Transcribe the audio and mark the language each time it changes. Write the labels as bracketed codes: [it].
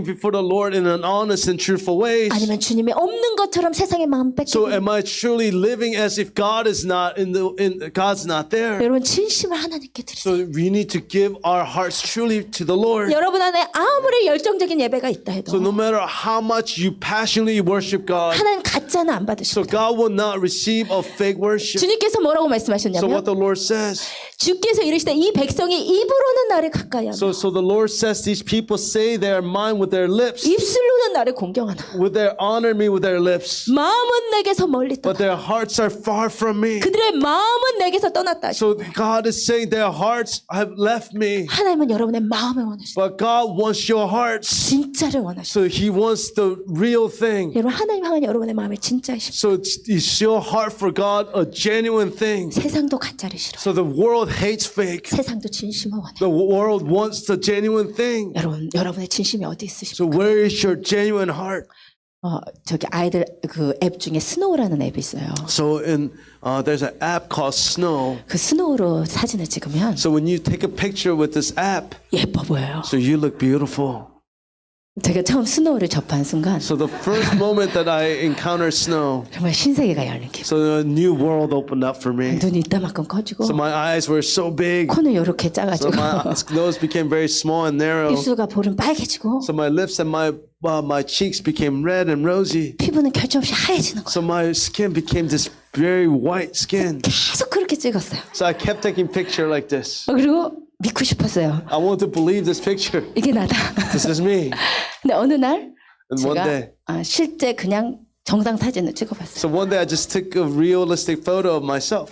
[en] walking before the Lord in an honest and truthful way? [ko] 아니면 주님이 없는 것처럼 세상의 마음 [en] So [ko] 뺏기고 [en] am I truly living as if God is not God's not there? [ko] 여러분 진심을 하나님께 드리세요. [en] So we need to give our hearts truly to the Lord. [ko] 여러분 안에 아무리 열정적인 예배가 있다 해도 [en] So no matter how much you passionately worship God, [ko] 하나님 가짜는 안 [en] so [ko] 받으십니다. [en] God will not receive a fake worship. [ko] 주님께서 뭐라고 [en] So [ko] 말씀하셨냐면 [en] what the Lord says. [ko] 주께서 이르시되 이 백성이 입으로는 나를 가까이 하며 [en] So the Lord says these people say they are mine with their lips, [ko] 입술로는 나를 공경하나 [en] with their honor me with their lips, [ko] 마음은 내게서 멀리 떠나 [en] but their hearts are far from me. [ko] 그들의 마음은 내게서 떠났다 하시고 [en] So God is saying their hearts have left me, [ko] 하나님은 여러분의 마음을 원하시고 [en] but God wants your hearts. [ko] 진짜를 원하시고 [en] So He wants the real thing. [ko] 여러분 하나님 향한 여러분의 마음이 진짜이십니다. [en] So is your heart for God a genuine thing? [ko] 세상도 가짜를 싫어요. [en] So the world hates fake. [ko] 세상도 진심을 원해요. [en] The world wants the genuine thing. [ko] 여러분의 진심이 어디 있으십니까? [en] So where is your genuine heart? [ko] 저기 아이들 그 앱 중에 스노우라는 앱이 있어요. [en] So there's an app called Snow. [ko] 그 스노우로 사진을 찍으면 [en] So when you take a picture with this app, [ko] 예뻐 보여요. [en] so you look beautiful. [ko] 제가 처음 스노우를 접한 순간 [en] So the first moment that I encountered snow, [ko] 정말 신세계가 열린 기분. [en] so a new world opened up for me. [ko] 눈이 이따만큼 커지고 [en] So my eyes were so big. [ko] 코는 이렇게 [en] So [ko] 작아지고 [en] my nose became very small and narrow. [ko] 입술과 볼은 빨개지고 [en] So my lips and my cheeks became red and rosy. [ko] 피부는 결점 없이 하얘지는 거예요. [en] So my skin became this very white skin. [ko] 계속 그렇게 찍었어요. [en] So I kept taking picture like this. [ko] 그리고 믿고 싶었어요. [en] I wanted to believe this picture. [ko] 이게 나다. [en] This is me. [ko] 근데 어느 날 [en] And one [ko] 제가 [en] day, [ko] 실제 그냥 정상 사진을 찍어봤어요. [en] so one day I just took a realistic photo of myself.